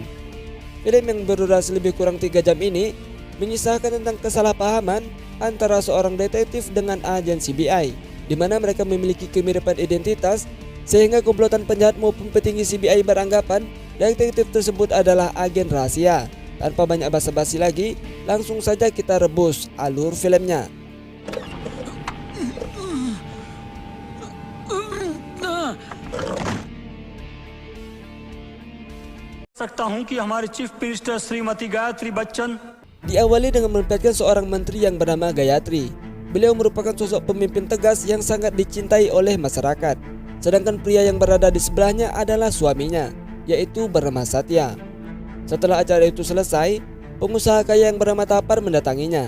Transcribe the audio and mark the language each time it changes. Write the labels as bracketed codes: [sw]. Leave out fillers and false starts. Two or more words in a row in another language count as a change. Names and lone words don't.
[id] Film yang berdurasi lebih kurang 3 jam ini mengisahkan tentang kesalahpahaman antara seorang detektif dengan agen CBI, di mana mereka memiliki kemiripan identitas sehingga komplotan penjahat maupun petinggi CBI beranggapan detektif tersebut adalah agen rahasia. Tanpa banyak basa-basi lagi, langsung saja kita rebus alur filmnya. [hi] सकता हूं कि हमारे [en] chief minister [hi] श्रीमती गायत्री बच्चन [id] Diawali dengan menempatkan seorang menteri yang bernama Gayatri. Beliau merupakan sosok pemimpin tegas yang sangat dicintai oleh masyarakat. Sedangkan pria yang berada di sebelahnya adalah suaminya, yaitu bernama Satya. Setelah acara itu selesai, pengusaha kaya yang bernama Tapar mendatanginya.